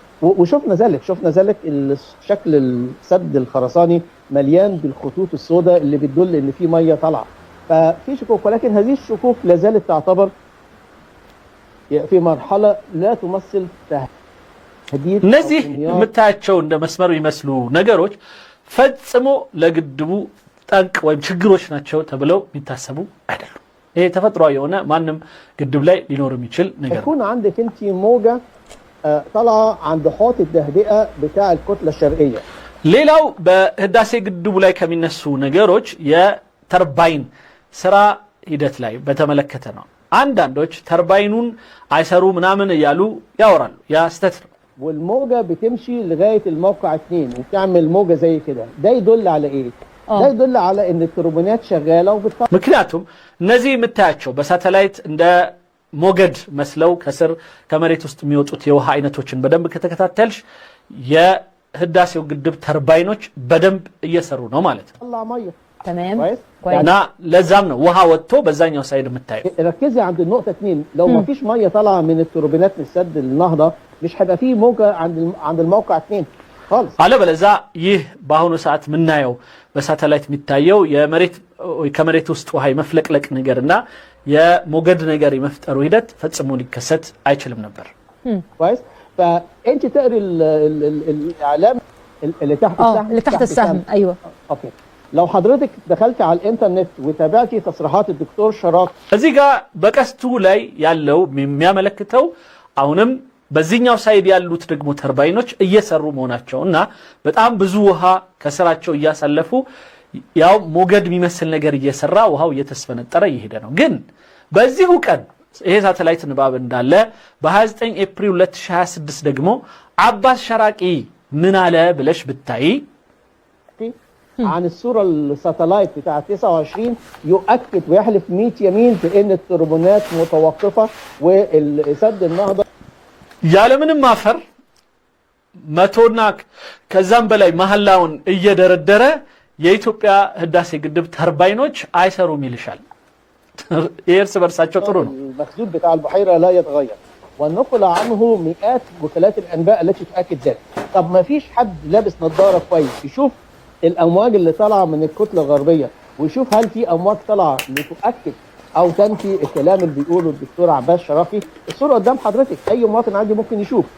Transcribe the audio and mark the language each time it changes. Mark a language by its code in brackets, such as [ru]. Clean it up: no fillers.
[ar] وشفنا ذلك شكل السد الخرساني مليان بالخطوط السوداء اللي بتدل ان في ميه طالعه. ففي شكوك، ولكن هذه الشكوك لا زالت تعتبر في مرحله لا تمثل تهديد. [am] እነዚህ የምታያቸው እንደ መስመር የሚመስሉ ነገሮች ፈጽሞ ለግድቡ ጠንቅ ወይም ችግሮች ናቸው ተብለው የሚታሰቡ አይደሉም። ይሄ ተፈጥሯዊ የሆነ ማንም ግድብ ላይ ሊኖር የሚችል ነገር [ar] يكون عندك انت موجه طالعه عند حوض التهدئه بتاع الكتله الشرقيه. [am] ሌላው በህዳሴ ግድቡ ላይ ከሚነሱ ነገሮች የተርባይን ስራ ሂደት ላይ በተመለከተ ነው። አንዳንዶች ተርባይኑን አይሰሩ ምናምን እያሉ ያወራሉ። ያ ስተት ነው። [ar] والموجه بتمشي لغايه الموقع 2 وبتعمل موجه زي كده. ده يدل على ايه؟ ده يدل على ان التوربينات شغاله [am] ምክንያቱም እነዚህ የምታያቸው በሳተላይት እንደ ሞገድ መስለው ከስር ከመሬት ውስጥ የሚወጡት የውሃ አይነቶችን በደንብ ከተከታተልሽ የህዳሴው ግድብ ተርባይኖች በደንብ እየሰሩ ነው ማለት ነው። [ar] تمام كويس كويس. [am] እና ለዛም ነው ውሃ ወጥቶ በዛኛው ሳይድ የምታየው። [ar] ركزي عند النقطه 2، لو ما فيش ميه طالعه من التوربينات من سد النهضه مش هيبقى فيه موجه عند الموقع 2 خالص. [am] አለበለዛ ይህ በአሁኑ ሰዓት የምናየው በሳተላይት የሚታየው ከመሬት ውስጥ ውሃ የመፍለቅለቅ ነገርና የሞገድ ነገር የመፍጠሩ ሂደት ፈጽሞ ሊከሰት አይችልም ነበር። [ar] كويس. فانت تقري الاعلام اللي تحت السهم اللي تحت السهم. ايوه اوكي. لو حضرتك دخلت على الانترنت وتابعتي تصريحات الدكتور شراقي [am] እዚህ ጋር በቀስቱ ላይ ያለው የሚያመለክተው አሁንም በዚህኛው ሳይድ ያሉት ደግሞ ተርባይኖች እየሰሩ መሆናቸውና በጣም ብዙ ውሃ ከስራቸው እያሳለፉ ያው ሞገድ የሚመስል ነገር እየሰራ ውሃው እየተስፈነጠረ ይሄደ ነው። ግን በዚሁ ቀን ይሄ ሳተላይት ንባብ እንዳለ በ29 ኤፕሪል 2026 ደግሞ አባስ ሸራቂ ምን አለ ብለሽ ብታይ [ar] عن الصورة الساتلايت بتاع 29 يؤكد ويحلف 100 يمين بأن التوربينات متوقفة والسد النهضة [am] ያለምንም ማፈር መቶና ከዛም በላይ መሐላውን እየደረደረ የኢትዮጵያ ህዳሴ ግድብ ተርባይኖች አይሰሩም ይልሻል። የእርስ በርሳቸው ጥሩ ነው። [ar] المخزون بتاع البحيرة لا يتغير والنقل عنه مئات وكالات الأنباء التي تؤكد ذلك. طب ما فيش حد لابس نظارة كويس يشوف الأمواج اللي طالعة من الكتلة الغربية ويشوف هل في أمواج طالعة لتؤكد أو تنفي الكلام اللي بيقوله الدكتور عباس شراقي؟ الصورة قدام حضرتك أي مواطن عادي ممكن يشوف.